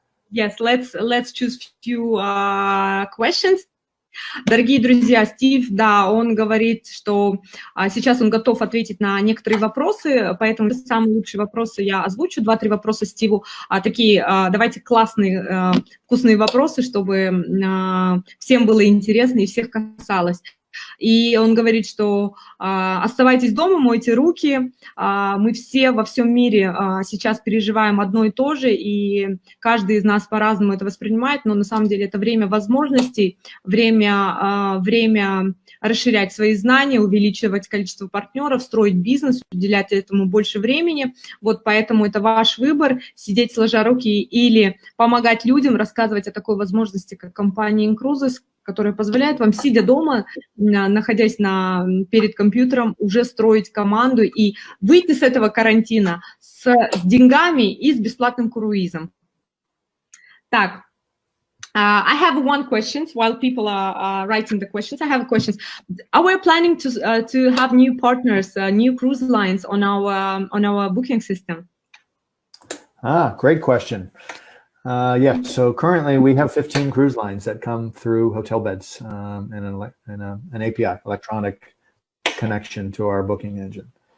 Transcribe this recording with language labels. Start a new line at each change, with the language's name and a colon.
English: Yes, let's choose few questions.
Russian: Дорогие друзья, Стив, да, он говорит, что сейчас он готов ответить на некоторые вопросы, поэтому самые лучшие вопросы я озвучу. 2-3 вопроса Стиву. Такие, давайте классные, вкусные вопросы, чтобы всем было интересно и всех касалось. И он говорит, что оставайтесь дома, мойте руки, мы все во всем мире сейчас переживаем одно и то же, и каждый из нас по-разному это воспринимает, но на самом деле это время возможностей, время расширять свои знания, увеличивать количество партнеров, строить бизнес, уделять этому больше времени. Вот поэтому это ваш выбор, сидеть сложа руки или помогать людям, рассказывать о такой возможности, как компания inCruises, которая позволяет вам, сидя дома, находясь перед компьютером, уже строить команду и выйти с этого карантина с деньгами и с бесплатным круизом.
English: Так, I have one question while people are writing the questions. I have questions. Are we planning to have new partners, new cruise lines on our booking system? Great question. Yes, so currently we have 15 cruise lines that come through hotel beds and an API, electronic connection to our booking engine.